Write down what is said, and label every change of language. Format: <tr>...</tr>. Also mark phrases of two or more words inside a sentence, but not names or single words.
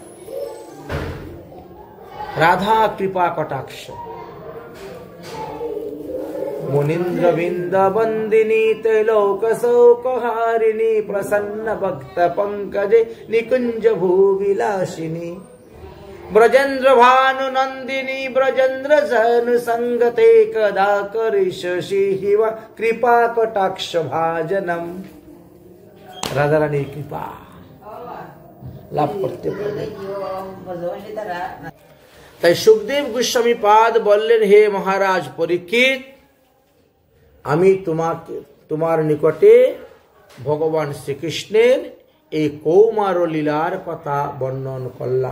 <sa>রাধা কৃপা কটাক্ষ, মুনীন্দ্র বৃন্দাবন্দিনী ত্রৈলোক শৌকহারিণী প্রসন্ন ভক্ত পঙ্কজে নিকুঞ্জ ভূবিলাসিনী ব্রজেন্দ্র ভানু নন্দিনী ব্রজেন্দ্র জनु संगते कदा करिष्यसि हिव कृपा कटाक्ष भाजनम।</sa> <bn>রাধা রানীর কৃপা লাভ করতে পারবে। তাই সুখদেব গোস্বামী পাদ বললেন, হে মহারাজ পরীক্ষিত, আমি তোমার নিকটে ভগবান শ্রীকৃষ্ণের এই কৌমার লীলার কথা বর্ণন করলাম।</bn>